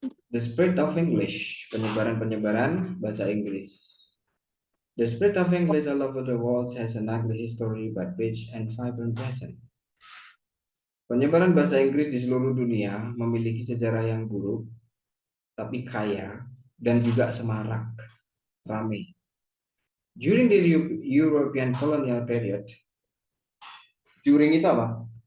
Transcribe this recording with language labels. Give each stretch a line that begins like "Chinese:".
English: The spread of English,
Indonesian: penyebaran bahasa Inggris.
English: The spread of English all over the world has an ugly history but rich and vibrant present.
Indonesian: Penyebaran bahasa Inggris di seluruh dunia memiliki sejarah yang buruk, tapi kaya dan juga semarak, ramai.
English: During the European colonial period, during
Indonesian: itu apa?